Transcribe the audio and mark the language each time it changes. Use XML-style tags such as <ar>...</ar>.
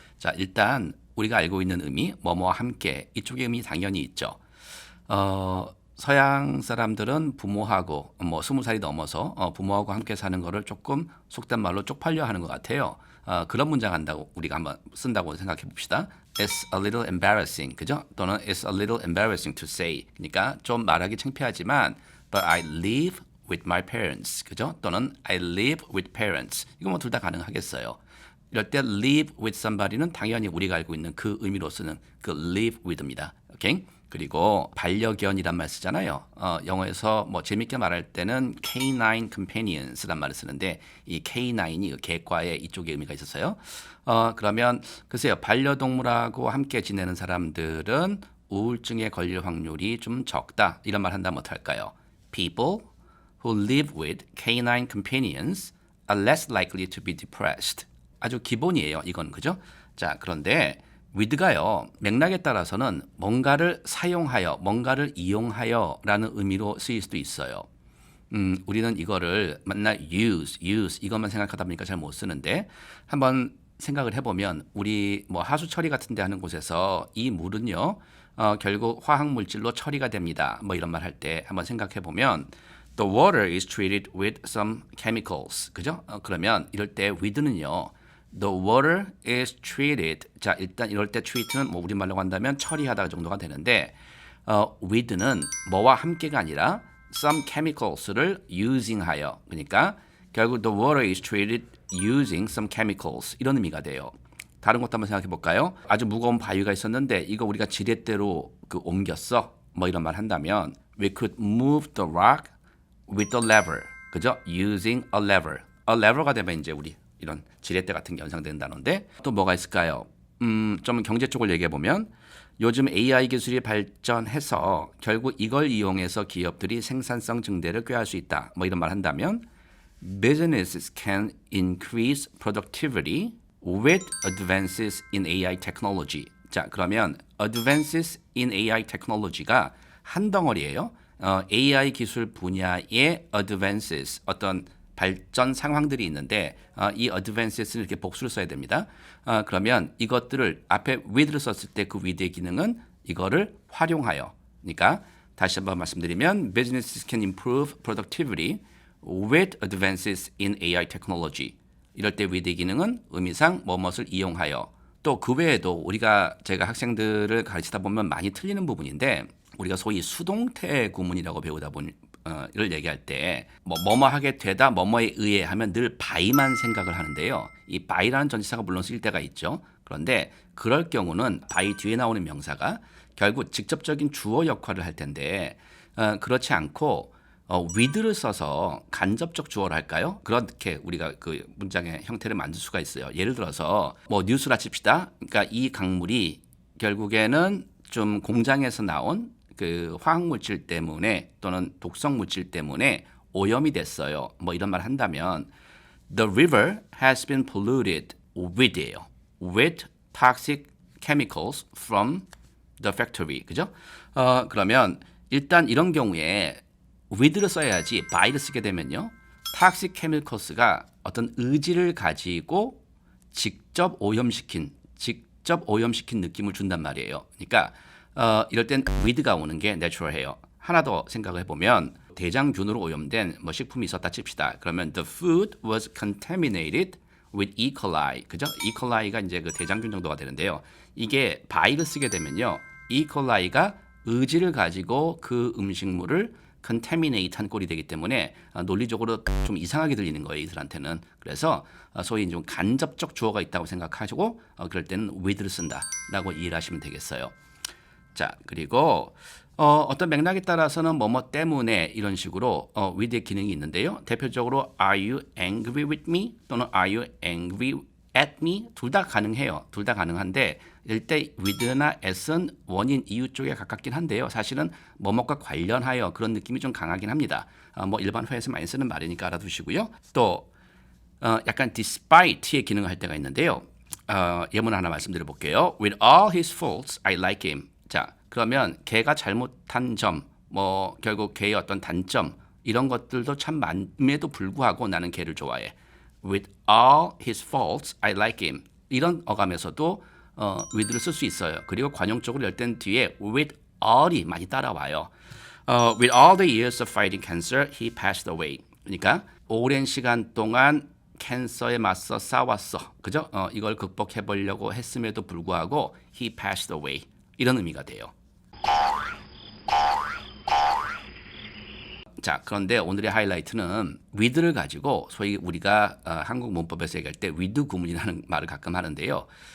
<ko>자, 일단 우리가 알고 있는 의미, 뭐뭐와 함께 이쪽의 의미 당연히 있죠. 서양 사람들은 부모하고 뭐 20살이 넘어서 부모하고 함께 사는 거를 조금 속된 말로 쪽팔려 하는 것 같아요. 그런 문장 한다고 우리가 한번 쓴다고 생각해 봅시다.</ko> <en>It's a little embarrassing,</en> <ko>그죠? 또는</ko> <en>It's a little embarrassing to say.</en> <ko>그러니까 좀 말하기 창피하지만</ko> <en>But I live with my parents,</en> <ko>그죠?</ko> <en>또는 I live with parents.</en> <ko>이거 뭐 둘 다 가능하겠어요. 이럴 때</ko> <en>live with somebody</en> <ko>는 당연히 우리가 알고 있는 그 의미로 쓰는 그 live with입니다. 오케이? 그리고 반려견이란 말 쓰잖아요. 영어에서 뭐 재밌게 말할 때는</ko> <en>canine companions</en> <ko>란 말을 쓰는데 이 canine이 개과의 이쪽에 의미가 있었어요. 그러면 글쎄요, 반려동물하고 함께 지내는 사람들은 우울증에 걸릴 확률이 좀 적다. 이런 말 한다면 어떨까요?</ko> <en>People who live with canine companions are less likely to be depressed.</en> <ko>아주 기본이에요. 이건 그죠? 자, 그런데 with가요. 맥락에 따라서는 뭔가를 사용하여, 뭔가를 이용하여라는 의미로 쓰일 수도 있어요. 우리는 이거를 맨날 use 이것만 생각하다 보니까 잘 못 쓰는데 한번 생각을 해보면 우리 뭐 하수 처리 같은 데 하는 곳에서 이 물은요 결국 화학 물질로 처리가 됩니다. 뭐 이런 말 할 때 한번 생각해 보면</ko> <en>The water is treated with some chemicals.</en> <ko>그죠? 그러면 이럴 때 with는요.</ko> <en>The water is treated.</en> <ko>자, 일단 이럴 때 treat는 뭐 우리말로 한다면 처리하다 정도가 되는데 with는 뭐와 함께가 아니라</ko> <en>some chemicals</en> <ko>를 using하여. 그러니까 결국</ko> <en>the water is treated using some chemicals.</en> <ko>이런 의미가 돼요. 다른 것도 한번 생각해 볼까요? 아주 무거운 바위가 있었는데 이거 우리가 지렛대로 그 옮겼어. 뭐 이런 말 한다면</ko> <en>we could move the rock with the lever.</en> <ko>그죠?</ko> <en>using a lever.</en> <ko>a lever가 되면 이제 우리 이런 지렛대 같은 게 연상되는 단어인데 또 뭐가 있을까요? 좀 경제 쪽을 얘기해 보면 요즘 AI 기술이 발전해서 결국 이걸 이용해서 기업들이 생산성 증대를 꾀할 수 있다. 뭐 이런 말 한다면</ko> <en>businesses can increase productivity with advances in AI technology.</en> <ko>자, 그러면</ko> <en>advances in AI technology</en> <ko>가 한 덩어리예요. AI 기술 분야의 advances 어떤 발전 상황들이 있는데 이 advances는 이렇게 복수를 써야 됩니다. 그러면 이것들을 앞에 with를 썼을 때 그 with의 기능은 이거를 활용하여. 그러니까 다시 한번 말씀드리면</ko> <en>businesses can improve productivity with advances in AI technology.</en> <ko>이럴 때 with의 기능은 의미상 뭐뭇을 이용하여. 또 그 외에도 우리가 제가 학생들을 가르치다 보면 많이 틀리는 부분인데 우리가 소위 수동태 구문이라고 배우다 보니 를 얘기할 때 뭐뭐 하게 되다 뭐뭐에 의해 하면 늘 by만 생각을 하는데요. 이 by라는 전치사가 물론 쓰일 때가 있죠. 그런데 그럴 경우는 by 뒤에 나오는 명사가 결국 직접적인 주어 역할을 할 텐데 그렇지 않고 with를 써서 간접적 주어를 할까요? 그렇게 우리가 그 문장의 형태를 만들 수가 있어요. 예를 들어서 뭐 뉴스라 칩시다. 그러니까 이 강물이 결국에는 좀 공장에서 나온 그 화학 물질 때문에 또는 독성 물질 때문에 오염이 됐어요. 뭐 이런 말 한다면</ko> <en>The river has been polluted with예요. with toxic chemicals from the factory.</en> <ko>그죠? 그러면 일단 이런 경우에 with를 써야지 by를 쓰게 되면요. toxic chemicals가 어떤 의지를 가지고 직접 오염시킨 느낌을 준단 말이에요. 그러니까 이럴 땐 with가 오는 게 natural해요. 하나 더 생각을 해보면 대장균으로 오염된 뭐 식품이 있었다 칩시다. 그러면</ko> <en>the food was contaminated with E. coli.</en> <ko>그죠?</ko> <en>E.</en> <ko>coli가 이제 그 대장균 정도가 되는데요. 이게 by를 쓰게 되면요.</ko> <en>E.</en> <ko>coli가 의지를 가지고 그 음식물을 contaminate 한 꼴이 되기 때문에 논리적으로 좀 이상하게 들리는 거예요, 이들한테는. 그래서 소위 좀 간접적 주어가 있다고 생각하시고 그럴 때는 with를 쓴다라고 이해를 하시면 되겠어요. 자, 그리고 어떤 맥락에 따라서는 뭐뭐 때문에 이런 식으로 with의 기능이 있는데요. 대표적으로</ko> <en>are you angry with me</en> <ko>또는</ko> <en>are you angry at me</en> <ko>둘 다 가능해요. 둘 다 가능한데 이럴 때 with나 at은 원인 이유 쪽에 가깝긴 한데요. 사실은 뭐뭐과 관련하여 그런 느낌이 좀 강하긴 합니다. 뭐 일반 회에서 많이 쓰는 말이니까 알아두시고요. 또 약간 despite의 기능을 할 때가 있는데요. 예문 하나 말씀드려 볼게요.</ko> <en>With all his faults, I like him.</en> <ko>자, 그러면 걔가 잘못한 점, 뭐 결국 걔의 어떤 단점 이런 것들도 참 많음에도 불구하고 나는 걔를 좋아해.</ko> <en>With all his faults, I like him.</en> <ko>이런 어감에서도 with를 쓸 수 있어요. 그리고 관용적으로 열 땐 뒤에 with all이 많이 따라와요.</ko> <en>With all the years of fighting cancer, he passed away.</en> <ko>그러니까 오랜 시간 동안 캔서에 맞서 싸웠어. 그죠? 이걸 극복해 보려고 했음에도 불구하고</ko> <en>he passed away.</en> <ko>이런 의미가 돼요. 자, 그런데 오늘의 하이라이트는 with를 가지고 소위 우리가 한국 문법에서 얘기할 때 with 구문이라는 말을 가끔 하는데요.</ko>